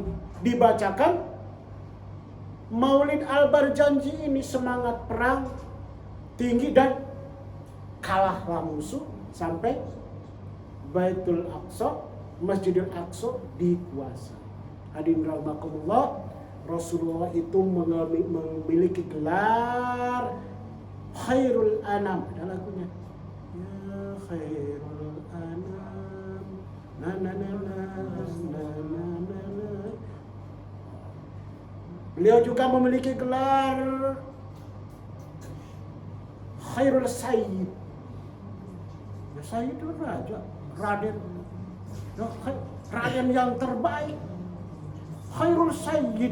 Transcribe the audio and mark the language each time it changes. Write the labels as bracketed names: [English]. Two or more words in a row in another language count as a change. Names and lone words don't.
[Indonesian] Dibacakan Maulid Al-Barjanji ini, semangat perang tinggi dan kalahlah musuh sampai Baitul Aqsa, Masjidil Aqsa dikuasai. Hadirin rahimakumullah, Rasulullah itu memiliki gelar [Arabic] خير الأنام. [Indonesian] Ada lagunya. [Arabic] يا خير الأنام. Na na na na na na na na. [Indonesian] Beliau juga memiliki gelar [Arabic] خير السيد. [Indonesian] Ya, Sayyid itu raja, Raden. Raden yang terbaik. [Arabic] خير السيد.